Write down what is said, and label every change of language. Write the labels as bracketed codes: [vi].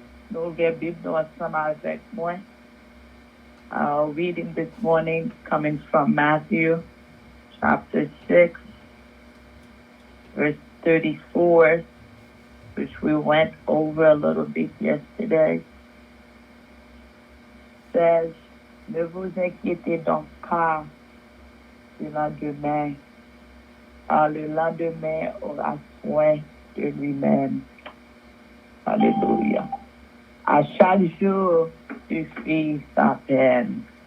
[fr] Nous ouvrons Bible nous ensemble avec moi. [en] Our reading this morning coming from Matthew chapter 6, verse 34, which we went over a little bit yesterday. Says, [fr] ne vous inquiétez donc pas du lendemain, car le lendemain aura soin de lui-même. Alléluia. À chaque jour suffit sa peine.